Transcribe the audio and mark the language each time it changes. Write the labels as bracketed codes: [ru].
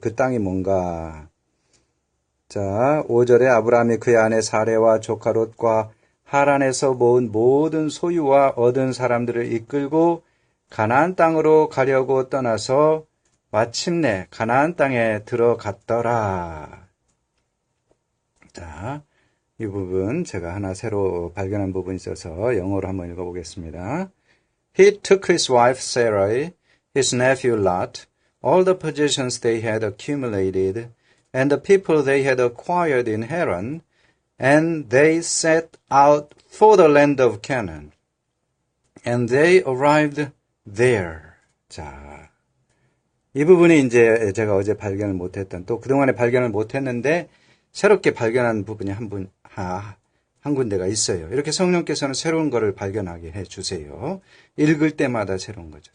[ko] 그 땅이 뭔가. 자, 5절에 아브라함이 그의 아내 사레와 조카 롯과 하란에서 모은 모든 소유와 얻은 사람들을 이끌고 가나안 땅으로 가려고 떠나서 마침내 가나안 땅에 들어갔더라. 자, 이 부분 제가 하나 새로 발견한 부분이 있어서 영어로 한번 읽어보겠습니다. [en] He took his wife Sarai, his nephew Lot, all the possessions they had accumulated, and the people they had acquired in Haran, and they set out for the land of Canaan. And they arrived there. [ko] 자, 이 부분이 이제 제가 어제 발견을 못했던, 또 그동안에 발견을 못했는데 새롭게 발견한 부분이 한 군데가 있어요. 이렇게 성령께서는 새로운 것을 발견하게 해주세요. 읽을 때마다 새로운 거죠.